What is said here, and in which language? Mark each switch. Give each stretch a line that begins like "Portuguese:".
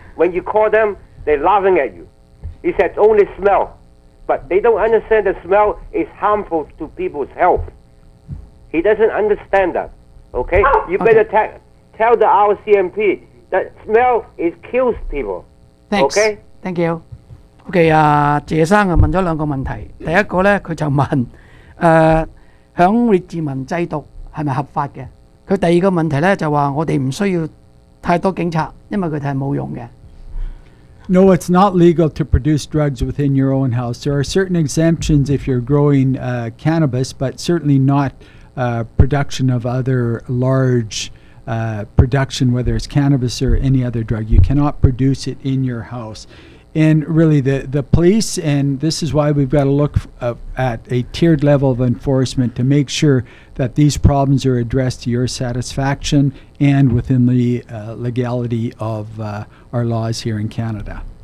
English: When you call them, they're laughing at you. It's that only smell, but they don't understand the smell is harmful to people's health. He doesn't understand that, okay? You better tell the RCMP that smell is kills people, thanks. Okay? Thank you. Okay,
Chinese: 謝生問了兩個問題。第一個呢，他就問，在列治文制度是否合法的？他第二個問題呢，就說我們不需要太多警察，因為他們是沒有用的。
English: No, it's not legal to produce drugs within your own house. There are certain exemptions if you're growing cannabis, but certainly not production of other large production, whether it's cannabis or any other drug. You cannot produce it in your house. And really, the police, and this is why we've got to look at a tiered level of enforcement to make sure that these problems are addressed to your satisfaction and within the legality of our laws here in Canada.